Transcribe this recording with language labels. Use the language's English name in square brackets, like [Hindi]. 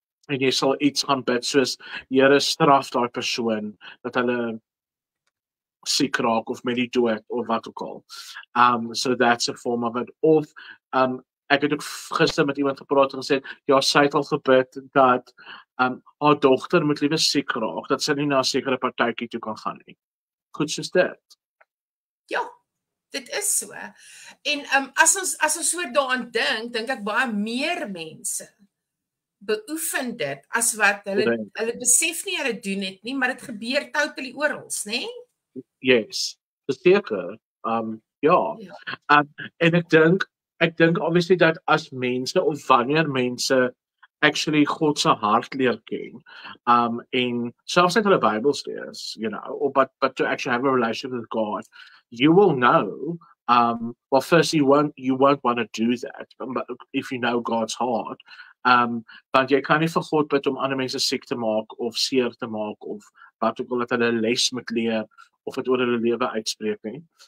[Afrikaans] En jy sal iets gaan bid soos Here straf daai persoon dat hulle siek raak of met die dood of wat ook al. [English] So that's a form of it. [Afrikaans] Of ek het ook gister met iemand gepraat en gesê, ja, sy het al gebid dat haar dogter moet liewe siek raak, dat sy nie na 'n sekere partytjie toe kan gaan nie. Goed soos dit. Ja, dit is so. En as ons so daaraan dink ek baie meer mense beoefen dit as wat hulle besef nie hulle doen dit nie, maar dit gebeur totally oral, nê? Yes, verseker. Ja. En ek dink obviously dat as mense of wanneer mense actually God se hart leer ken, en selfs net hulle Bybels lees, [English] or but to actually have a relationship with God, you will know. Well, first you won't want to do that, but if you know God's heart. [Afrikaans] Want jy kan nie vir God bid om ander mense siek te maak of seer te maak of wat ook al dat hulle les moet leer of dit oor hulle lewe uitspreek nie.